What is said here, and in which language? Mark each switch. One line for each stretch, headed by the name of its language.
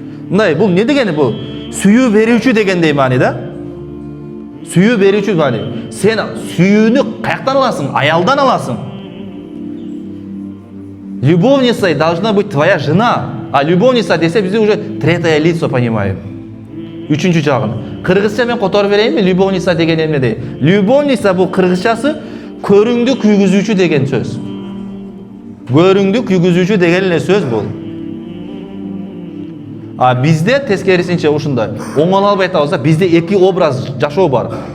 Kyrgyz: Мындай, бул не дегени бул? Сүйүү берүүчү дегендей маани да. Сүйүү берүүчү маани. Сен сүйүүнү каяктан аласың? Аялдан аласың.
Russian: Любовница должна быть твоя жена. А любовница
Kyrgyz: десе биз
Russian: уже третье лицо понимаем.
Kyrgyz: Үчүнчү жагын. Кыргызча мен которуп берейинби? Любовница деген эмне дейт? Любовница бул кыргызчасы көрүңдү күйгүзүүчү деген сөз. Көрүңдү күйгүзүүчү деген эле сөз бул. А бизде тескерисинче ушундай. Оңоло албай атабыз да, бизде эки образ жашоо бар.